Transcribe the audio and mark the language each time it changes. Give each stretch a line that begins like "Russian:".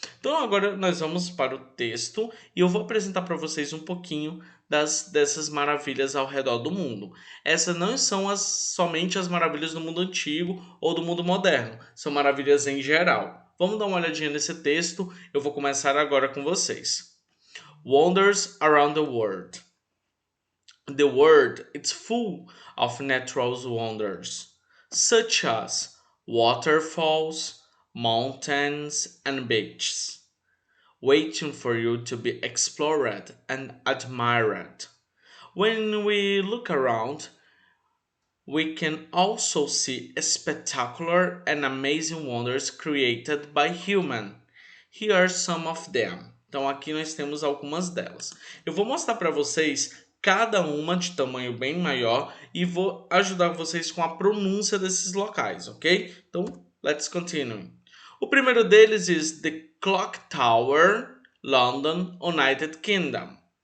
Portuguese: Então agora nós vamos para o texto e eu vou apresentar para vocês um pouquinho dessas maravilhas ao redor do mundo. Essas não são somente as maravilhas do mundo antigo ou do mundo moderno, são maravilhas em geral. Vamos dar uma olhadinha nesse texto, eu vou começar agora com vocês.
English: Wonders around the world. The world is full of natural wonders, such as waterfalls, mountains and beaches, waiting for you to be explored and admired. When we look around, we can also see spectacular and amazing wonders created by human. Here are some of them.
Portuguese: Então aqui nós temos algumas delas. Eu vou mostrar para vocês cada uma de tamanho bem maior e vou ajudar vocês com a pronúncia desses locais, ok? Então,
English: let's continue.
Portuguese: O primeiro deles é The Clock Tower, London, United Kingdom.